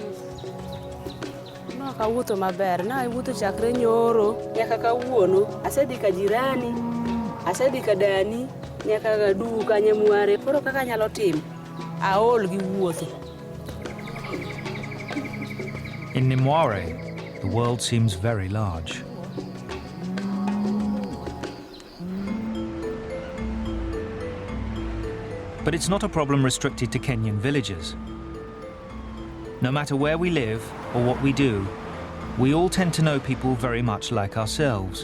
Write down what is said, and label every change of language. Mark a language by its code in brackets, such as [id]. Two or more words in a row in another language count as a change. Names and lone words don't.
[luo] Kawuoto maber, na iwuotho chakre nyoro nyaka kawuono, asedhi ka jirani, asedhi ka dani, nyaka ga duka Nyamware. Koro kaka anyalo timo, aol gi wuotho. [en] In Nimware, the world seems very large. But it's not a problem restricted to Kenyan villages. No matter where we live or what we do, we all tend to know people very much like ourselves.